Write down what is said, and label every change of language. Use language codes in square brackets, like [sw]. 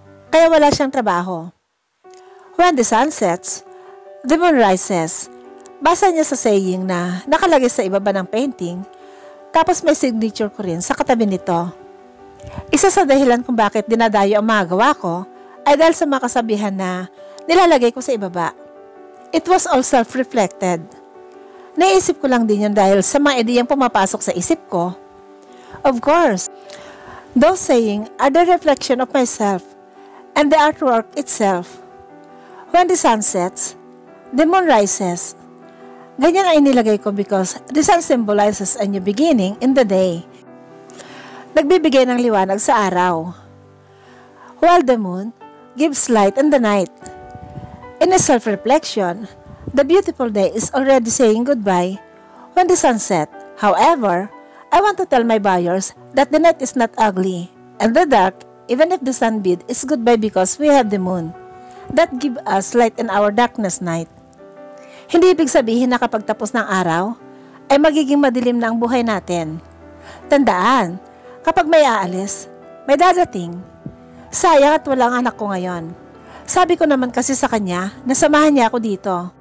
[tl] Kaya wala siyang trabaho. [en] When the sun sets, the moon rises. [tl] Basa niya sa saying na nakalagay sa ibaba ng painting, tapos may signature ko rin sa katabi nito. Isa sa dahilan kung bakit dinadayo ang mga gawa ko ay dahil sa mga kasabihan na nilalagay ko sa ibaba. [en] It was all self-reflected. [tl] Naisip ko lang din yun dahil sa mga ideyang pumapasok sa isip ko. [en] Of course, those saying are the reflection of myself and the artwork itself. When the sun sets, the moon rises. [tl] Ganyan ay nilagay ko [en] because the sun symbolizes a new beginning in the day. [tl] Nagbibigay ng liwanag sa araw, [en] while the moon gives light in the night. In a self-reflection, the beautiful day is already saying goodbye when the sun set. However, I want to tell my buyers that the night is not ugly, and the dark, even if the sun bead, is goodbye because we have the moon that give us light in our darkness night. [tl] Hindi ibig sabihin na kapag tapos ng araw, ay magiging madilim na ang buhay natin. Tandaan, kapag may aalis, may dadating. Sayang at walang anak ko ngayon. Sabi ko naman kasi sa kanya na samahan niya ako dito.